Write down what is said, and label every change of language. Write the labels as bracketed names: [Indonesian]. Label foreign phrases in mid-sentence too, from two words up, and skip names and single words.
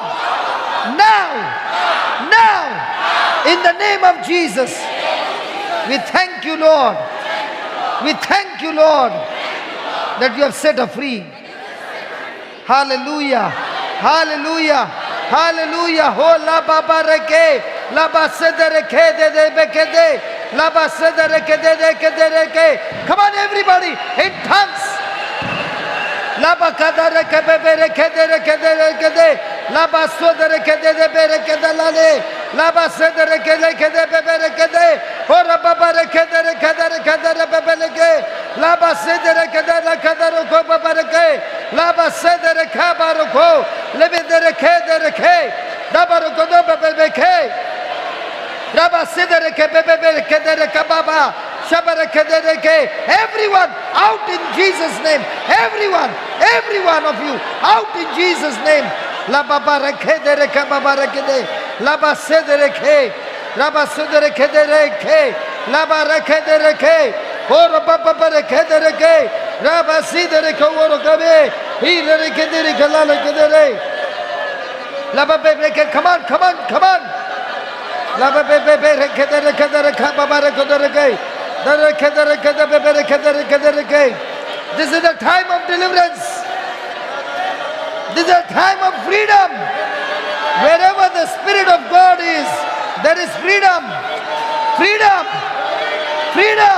[English] Now. Now. In the name of Jesus. We thank you, Lord. We thank you, Lord, that you have set her free. Hallelujah. Hallelujah. Hallelujah. Oh, la baba reke, la basada reke de de bekede, la basada reke de de kede reke. Come on, everybody, in tongues. La bakada reke bebe reke de reke de reke de, la basada reke de de reke de la le. La basada reke reke de bebe reke de, ora baba reke de reke de bebe reke. La basada reke de la kada roko baba reke. La basada reke baroko. Lebe de reke de reke. Dabaroko do bebe reke. Raba sida reke bebe reke de reke baba. Shabareke de reke. Everyone out in Jesus' name. Everyone of you out in Jesus' name. La baba reke de reke baba reke de. La basada reke. Raba sida reke de reke. La bareke de reke. Ora baba reke de reke. Raba sida reke oro gabe. He reke de reke la reke de reke. La baba reke. Come on, come on, come on. La baba reke de reke de reke baba reke de reke. This is the time of deliverance. This is a time of freedom. Wherever the Spirit of God is, there is freedom. Freedom. Freedom.